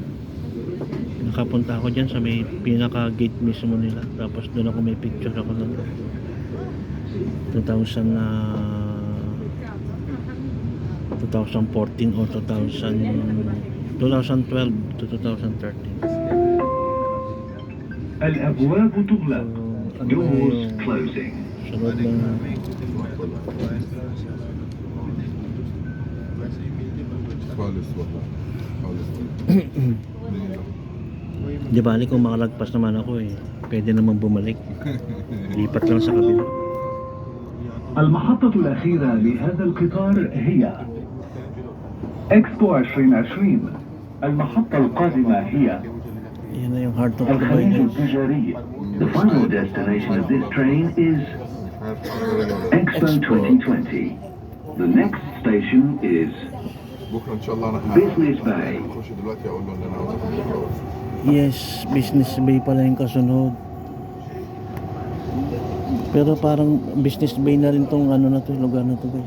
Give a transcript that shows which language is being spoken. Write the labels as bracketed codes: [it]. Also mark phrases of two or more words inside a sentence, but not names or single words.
[tl] Nakapunta ako dyan sa may pinaka gate mismo nila, tapos doon ako may picture ako nun 2014 o 2012 to 2013. [ar] الأبواب تغلق. [en] Doors closing. [tl] Sunod lang. Di bali kung makalagpas naman ako pwede naman bumalik. Lipat lang sa kabila. [ar] المحطة الأخيرة لهذا القطار هي إكسبو 2020. المحطة القادمة هي [tl] Yan na yung Heart of Dubai [ar] الخليج guys. التجاري. [en] The final destination of this train is Expo 2020. The next station is [ar] بكره ان شاء الله انا Business Bay. هخش دلوقتي اقول له ان انا عاوز اخد الجواز. [tl] Yes, Business Bay pala yung kasunod. Pero parang Business Bay na rin tong na to, lugar na to guys.